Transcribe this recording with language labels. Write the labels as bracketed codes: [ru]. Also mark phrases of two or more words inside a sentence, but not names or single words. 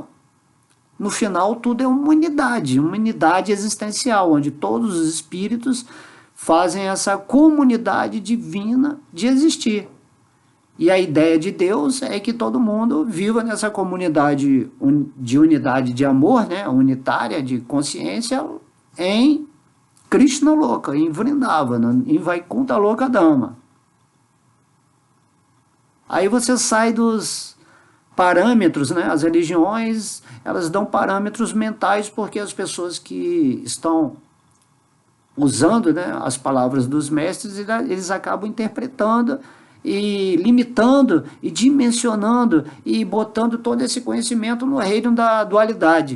[pt] No final, tudo é uma unidade existencial, onde todos os espíritos fazem essa comunidade divina de existir. E a ideia de Deus é que todo mundo viva nessa comunidade de unidade de amor, né, unitária, de consciência, em Krishna Loka, em Vrindavana, em Vaikuntha Loka Dhamma. Aí você sai dos parâmetros, né? As religiões, elas dão parâmetros mentais porque as pessoas que estão usando, né, as palavras dos mestres, eles acabam interpretando e limitando e dimensionando e botando todo esse conhecimento no reino da dualidade.